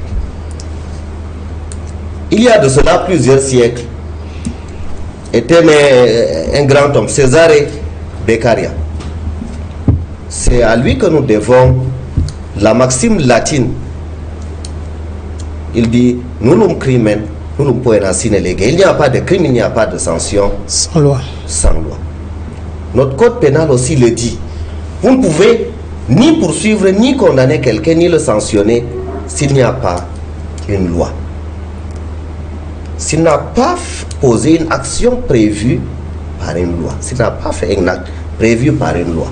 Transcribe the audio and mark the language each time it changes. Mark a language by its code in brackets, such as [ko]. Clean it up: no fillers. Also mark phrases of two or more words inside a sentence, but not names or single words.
[fr] Il y a de cela plusieurs siècles, était né un grand homme, Cesare Beccaria. C'est à lui que nous devons la maxime latine. Il dit, [la] nullum crimen, nullum poena sine lege. [fr] Il n'y a pas de crime, il n'y a pas de sanction Sans loi. sans loi. Notre code pénal aussi le dit. Vous ne pouvez ni poursuivre, ni condamner quelqu'un, ni le sanctionner s'il n'y a pas une loi. S'il n'a pas posé une action prévue par une loi, s'il n'a pas fait un acte prévu par une loi.